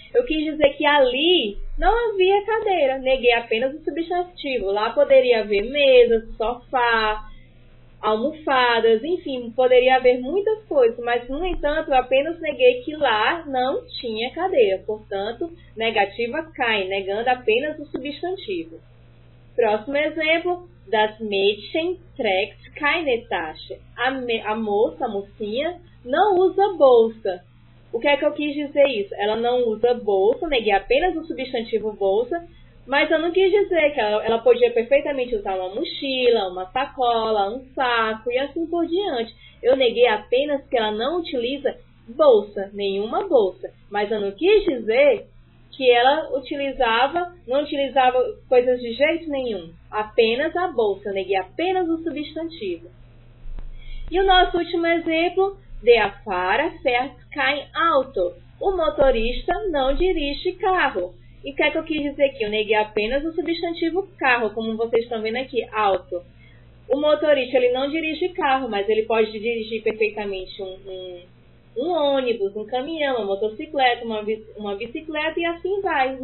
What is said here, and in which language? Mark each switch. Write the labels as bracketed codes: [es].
[pt] Eu quis dizer que ali não havia cadeira. Neguei apenas o substantivo. Lá poderia haver mesa, sofá, almofadas, enfim, poderia haver muitas coisas, mas, no entanto, eu apenas neguei que lá não tinha cadeira. Portanto, negativa kein, negando apenas o substantivo. Próximo exemplo, [de] das Mädchen trägt keine Tasche. [pt] A moça, a mocinha, não usa bolsa. O que é que eu quis dizer isso? Ela não usa bolsa, neguei apenas o substantivo bolsa, mas eu não quis dizer que ela podia perfeitamente usar uma mochila, uma sacola, um saco e assim por diante. Eu neguei apenas que ela não utiliza bolsa, nenhuma bolsa. Mas eu não quis dizer que ela não utilizava coisas de jeito nenhum. Apenas a bolsa, eu neguei apenas o substantivo. E o nosso último exemplo, [de] der Fahrer fährt kein Auto. [pt] O motorista não dirige carro. E o que é que eu quis dizer aqui? Eu neguei apenas o substantivo carro, como vocês estão vendo aqui, auto. O motorista ele não dirige carro, mas ele pode dirigir perfeitamente um ônibus, um caminhão, uma motocicleta, uma bicicleta e assim vai.